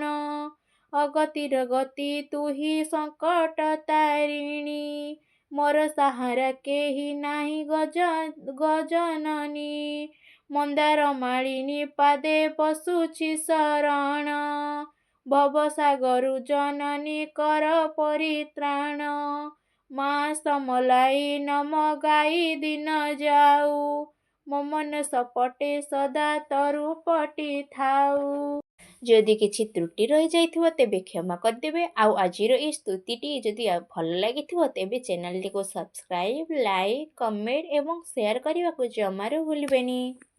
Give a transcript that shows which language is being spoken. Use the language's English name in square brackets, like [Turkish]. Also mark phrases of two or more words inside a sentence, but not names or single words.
[Odia] ଅଗତିର ଗତି ତୁହି ସଙ୍କଟ ତାରିଣୀ, ମୋର ସାହାରା କେହି ନାହିଁ ଗଜନନୀ। ମନ୍ଦାର ମାଳିନୀ ପାଦେ ପଶୁଛି ଶରଣ, ଭବସାଗରୁ ଜନନୀ କର ପରିତ୍ରାଣ। ମାଁ ସମଲାଇ ନାମ ଗାଇ ଦିନ ଯାଉ, ମୋ ମନ ସପଟେ ସଦା ତରୁ ପଟି ଥାଉ। ଯଦି କିଛି ତ୍ରୁଟି ରହିଯାଇଥିବ ତେବେ କ୍ଷମା କରିଦେବେ। ଆଉ ଆଜିର ଏହି ସ୍ତୁତିଟି ଯଦି ଭଲ ଲାଗିଥିବ ତେବେ ଚ୍ୟାନେଲଟିକୁ [English] subscribe, like, comment [Odia] ଏବଂ ସେୟାର କରିବାକୁ ଜମାରୁ ଭୁଲିବେନି।